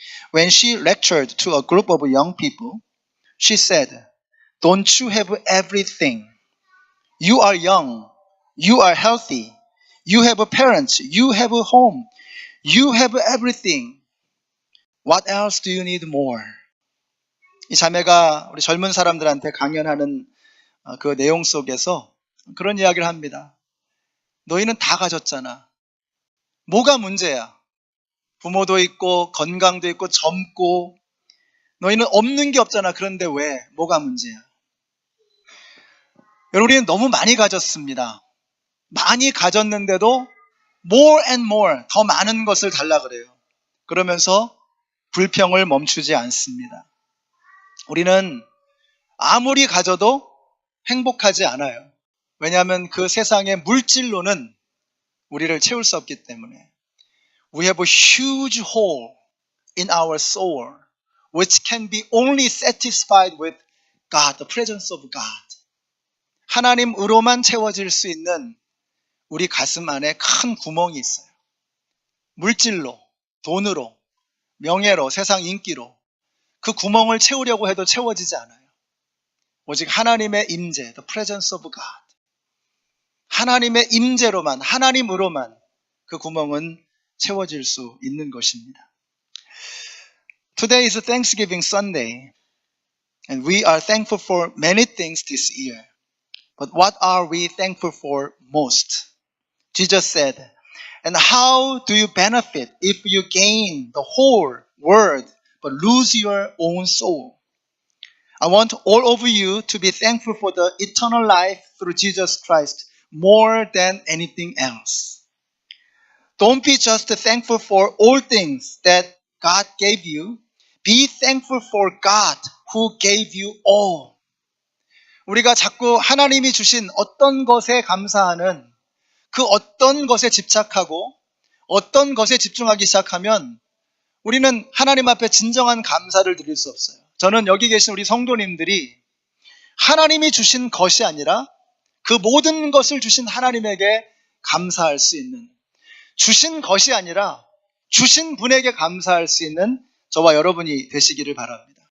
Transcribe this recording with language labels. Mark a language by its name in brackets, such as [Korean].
[English] When she lectured to a group of young people, she said, "Don't you have everything? You are young. You are healthy. You have parents. You have a home. You have everything. What else do you need more?" [Korean] 이 자매가 우리 젊은 사람들한테 강연하는 그 내용 속에서 그런 이야기를 합니다. 너희는 다 가졌잖아. 뭐가 문제야? 부모도 있고 건강도 있고 젊고 너희는 없는 게 없잖아. 그런데 왜? 뭐가 문제야? 여러분, 우리는 너무 많이 가졌습니다. 많이 가졌는데도 [English] more and more, [Korean] 더 많은 것을 달라 그래요. 그러면서 불평을 멈추지 않습니다. 우리는 아무리 가져도 행복하지 않아요. 왜냐하면 그 세상의 물질로는 우리를 채울 수 없기 때문에. [English] We have a huge hole in our soul which can be only satisfied with God, the presence of God. [Korean] 하나님으로만 채워질 수 있는 우리 가슴 안에 큰 구멍이 있어요. 물질로, 돈으로, 명예로, 세상 인기로 그 구멍을 채우려고 해도 채워지지 않아요. 오직 하나님의 임재, [English] the presence of God. [Korean] 하나님의 임재로만, 하나님으로만 그 구멍은 채워질 수 있는 것입니다. [English] Today is Thanksgiving Sunday, and we are thankful for many things this year. But what are we thankful for most? Jesus said, "And how do you benefit if you gain the whole world but lose your own soul?" I want all of you to be thankful for the eternal life through Jesus Christ more than anything else. Don't be just thankful for all things that God gave you. Be thankful for God who gave you all. [Korean] 우리가 자꾸 하나님이 주신 어떤 것에 감사하는 그 어떤 것에 집착하고 어떤 것에 집중하기 시작하면 우리는 하나님 앞에 진정한 감사를 드릴 수 없어요. 저는 여기 계신 우리 성도님들이 하나님이 주신 것이 아니라 그 모든 것을 주신 하나님에게 감사할 수 있는, 주신 것이 아니라 주신 분에게 감사할 수 있는 저와 여러분이 되시기를 바랍니다.